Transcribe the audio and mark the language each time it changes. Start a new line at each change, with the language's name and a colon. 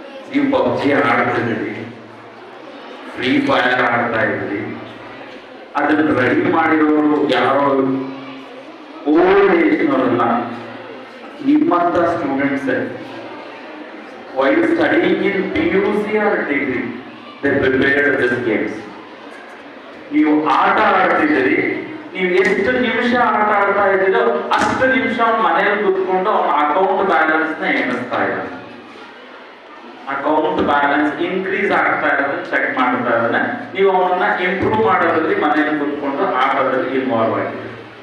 Kannada: ನೀವು PUBG ಆಡ್ತಿದ್ದೀರಿ, free fire ಆಡ್ತಾ ಇದ್ರಿ. ಅದನ್ನು ರೆಡಿ ಮಾಡಿರೋರು ಯಾರೋ ಓಲ್ಡ್ ಏಜ್ನವರಲ್ಲ, ನಿಮ್ಮಂತ students.
English: While studying in PUC or degree, they prepared these games.
Kannada: ನೀವು ಆಟ ಆಡ್ತಿದ್ದೀರಿ, ನೀವು ಎಷ್ಟು ನಿಮಿಷ ಆಟ ಆಡ್ತಾ ಇದ್ದೀರೋ ಅಷ್ಟು ನಿಮಿಷ ಮನೆಯಲ್ಲಿ ಕೂತ್ಕೊಂಡು ಅವನ ಅಕೌಂಟ್ ಬ್ಯಾಲೆನ್ಸ್ ನ ಎಣಿಸ್ತಾ ಇದ್ದಾನೆ. ಅಕೌಂಟ್ ಬ್ಯಾಲೆನ್ಸ್ ಇನ್ಕ್ರೀಸ್ ಆಗ್ತಾ ಇರೋದನ್ನ ಚೆಕ್ ಮಾಡ್ತಾ ಇದ್ದಾನೆ. ನೀವು ಅವನ್ನ ಇಂಪ್ರೂವ್ ಮಾಡೋದ್ರಲ್ಲಿ ಮನೆಯಲ್ಲಿ ಕೂತ್ಕೊಂಡು ಆಟದಲ್ಲಿ ಇನ್ವಾಲ್ವ್ ಆಗಿದ್ದೀರಿ.